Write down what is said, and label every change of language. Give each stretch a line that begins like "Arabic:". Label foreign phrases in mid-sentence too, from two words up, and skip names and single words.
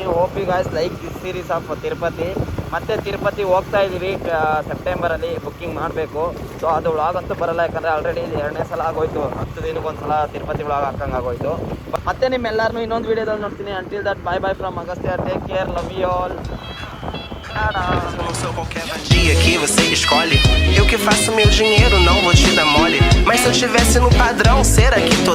English: hope you guys like this series of Tirupati.
Kannada: ಮತ್ತೆ ತಿರುಪತಿ ಹೋಗ್ತಾ ಇದ್ದೀವಿ ಸೆಪ್ಟೆಂಬರಲ್ಲಿ, ಬುಕ್ಕಿಂಗ್ ಮಾಡಬೇಕು. ಸೊ ಅದು ವ್ಲಾಗ್ ಅಂತೂ ಬರಲ್ಲ, ಯಾಕಂದರೆ ಆಲ್ರೆಡಿ 2ನೇ ಸಲ ಆಗೋಯ್ತು. 10 ದಿನಕ್ಕೊಂದ್ಸಲ ತಿರುಪತಿ ವ್ಲಾಗ್ ಹಾಕಂಗೆ ಆಗೋಯ್ತು. ಮತ್ತೆ ನಿಮ್ಮೆಲ್ಲರನ್ನೂ ಇನ್ನೊಂದು ವೀಡಿಯೋದಲ್ಲಿ ನೋಡ್ತೀನಿ.
English: until that bye bye from Agastya. Take care, love you all.
Portuguese: Dia que você escolhe, eu que faço meu dinheiro, não vou te dar mole. Mas se eu tivesse no padrão, será que tô